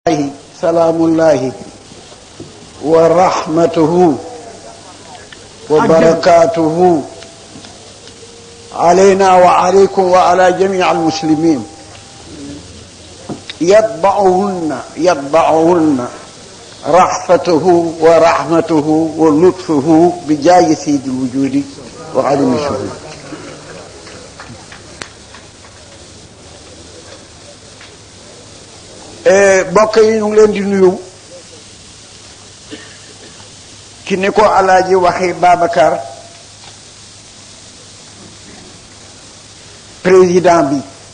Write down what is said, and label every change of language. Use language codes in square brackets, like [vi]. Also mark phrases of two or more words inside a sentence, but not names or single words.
[ar] سلام الله ورحمته وبركاته علينا وعليكم وعلى جميع المسلمين. يتبعهن رحفته ورحمته ولطفه بجاه سيد الوجود وعلم الشهود. [wo] bokk yi ñu ngi leen di nuyu ki ni ko alaaji waxi Babacar président bi